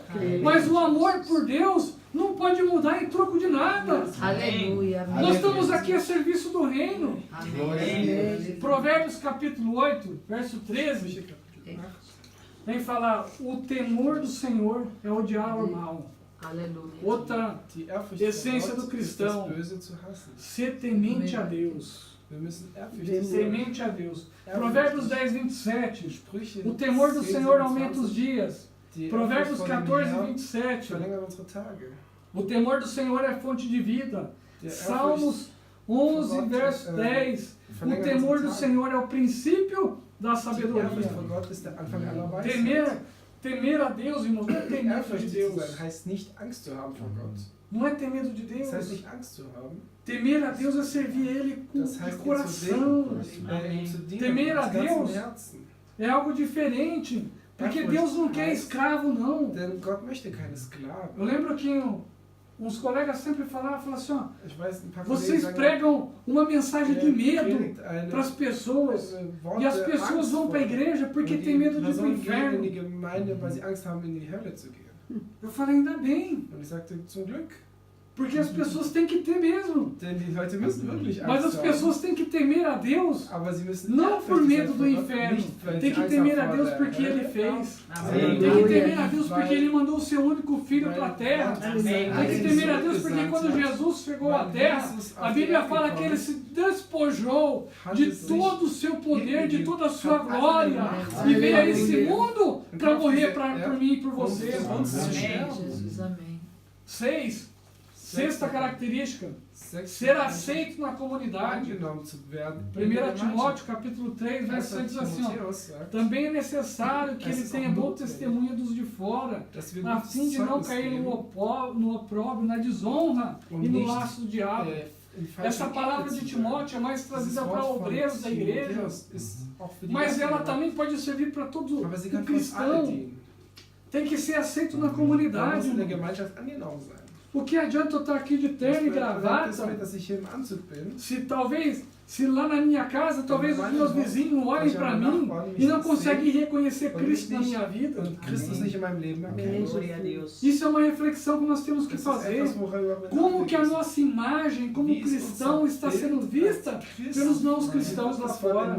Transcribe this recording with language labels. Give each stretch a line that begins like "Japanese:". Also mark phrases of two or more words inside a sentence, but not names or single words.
Portuguese: Mas o amor por Deus não pode mudar em troco de nada. Aleluia. Nós estamos aqui a serviço do reino. Amém. Provérbios capítulo 8, verso 13. Vem falar, o temor do Senhor é odiar o mal. Aleluia. Outra
German: Die Ehrfurcht
Portuguese: essência
German: vor
Portuguese: do
German: Gott ist
Portuguese: cristão,
German: das Böse zu hassen.
Portuguese: ser temente a Deus.
German: Wir müssen ehrfürchtig sein.
Portuguese: Temente a Deus. Provérbios 10, 27.
German: Sprüche
Portuguese: O temor do
German: 10,
Portuguese: Senhor aumenta
German: 27.
Portuguese: os dias.
German: Die
Portuguese: Provérbios
German: Ehrfurcht vor dem
Portuguese: 14,
German: Herrn
Portuguese: 27.
German: verlängert unsere Tage.
Portuguese: O temor do Senhor é fonte de vida.
German: Die
Portuguese: Salmos 11, verso 10. O temor do Senhor é o princípio da
German: Die Ehrfurcht vor
Portuguese: sabedoria.
German: Gott ist der Anfang aller Weisheit.
Portuguese: Temer a Deus, irmão, não é ter medo de
German: Ehrfürchtig zu
Portuguese: Deus.
German: sein heißt nicht Angst zu haben vor Gott.
Portuguese: Não é ter medo de
German: Das heißt
Portuguese: Deus.
German: nicht Angst zu haben.
Portuguese: Temer a Deus é servir Ele com
German: Das
Portuguese: de
German: heißt ihm zu
Portuguese: coração.
German: dienen, ihm zu dienen
Portuguese: Temer a
German: aus ganzem
Portuguese: Deus.
German: Herzen.
Portuguese: É algo diferente. Porque Deus não quer escravo, não.
German: Denn Gott möchte keine Sklaven.
Portuguese: Eu lembro que uns colegas sempre falavam assim, ó,
German: Ich weiß, ein paar
Portuguese: vocês
German: Kollegen
Portuguese: pregam uma mensagem de medo
German: predigt eine-
Portuguese: para as pessoas.
German: Worte
Portuguese: E as pessoas
German: Angst
Portuguese: vão para a
German: vor.
Portuguese: igreja porque
German: Und
Portuguese: tem
German: die
Portuguese: medo de ir para o
German: Personen gehen in
Portuguese: inferno.
German: die Gemeinde, weil sie Angst haben, in die Hölle zu gehen.
Portuguese: Eu falei, ainda bem.
German: Und ich sagte, zum Glück.
Portuguese: Porque as pessoas têm que ter mesmo.
German: Denn die Leute müssen wirklich
Portuguese: Mas
German: Angst
Portuguese: as pessoas têm que temer a Deus.
German: haben. Aber sie müssen
Portuguese: Não por
German: ehrfürchtig
Portuguese: medo
German: sein
Portuguese: do
German: vor Gott,
Portuguese: inferno.
German: nicht, weil
Portuguese: Tem
German: sie
Portuguese: que
German: Angst
Portuguese: temer a
German: haben vor
Portuguese: Deus
German: der
Portuguese: porque
German: Hölle.
Portuguese: Ele fez. Amém. Tem que temer a Deus porque Ele mandou o seu único filho para a terra. Amém. Tem que temer a Deus porque quando Jesus chegou à terra, a Bíblia fala que Ele se despojou de todo o seu poder, de toda a sua glória e veio a esse mundo para morrer por mim e por você. Amém, Jesus, amém. Sexta característica,
German: Sechs-
Portuguese: ser aceito na comunidade.
German: angenommen zu werden.
Portuguese: 1 Timóteo capítulo 3, verso 6 diz assim, ó,
German: Timotheus sagt,
Portuguese: também é necessário que ele tenha bom testemunho dos de fora,
German: dass wir
Portuguese: a
German: gutes
Portuguese: fim de não
German: Zeugnis
Portuguese: cair
German: geben,
Portuguese: no opróbrio, na desonra e no laço do diabo.
German: in falsche
Portuguese: Essa palavra
German: Ehre
Portuguese: de
German: zu sein.
Portuguese: Timóteo é mais
German: Dieses
Portuguese: trazida para
German: Wort von
Portuguese: obreiros da igreja,
German: Timotheus ist auch für die
Portuguese: mas
German: Gemeinde,
Portuguese: ela também pode servir para todo
German: aber sie
Portuguese: o
German: kann für uns alle
Portuguese: cristão.
German: dienen.
Portuguese: Tem que ser aceito na
German: Da muss
Portuguese: comunidade.
German: in der
Portuguese: Irmão.
German: Gemeinschaft angenommen sein.
Portuguese: O que adianta eu estar aqui de terno e
German: Das
Portuguese: gravata,
German: bedeutet, dass ich hier im Anzug bin,
Portuguese: se talvez Se lá na minha casa, talvez os meus vizinhos olhem para mim e não conseguem reconhecer Cristo na minha vida. Glória a Deus. Isso é uma reflexão que nós temos que fazer. Como que a nossa imagem como cristão está sendo vista pelos não cristãos lá fora?